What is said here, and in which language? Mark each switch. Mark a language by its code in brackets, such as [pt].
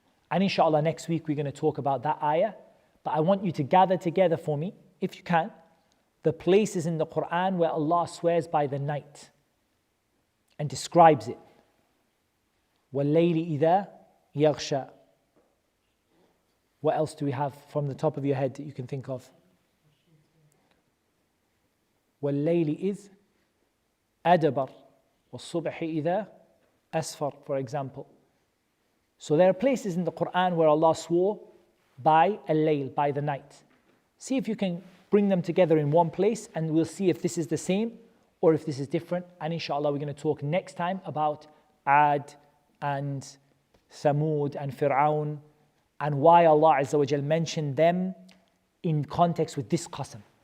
[en] And inshallah next week we're going to talk about that ayah. But I want you to gather together for me, if you can, the places in the Qur'an where Allah swears by the night and describes it. [ar] وَاللَّيْلِ إِذَا يَغْشَى. [en] What else do we have from the top of your head that you can think of? [ar] وَاللَّيْلِ إِذْ أَدْبَرَ وَالصُّبْحِ إِذَا أَسْفَرَ, [en] for example. So there are places in the Qur'an where Allah swore by al-layl, by the night. See if you can bring them together in one place, and we'll see if this is the same or if this is different. And inshallah we're going to talk next time about Ad and Thamud and Fir'aun, and why Allah Azza wa Jal mentioned them in context with this qasam.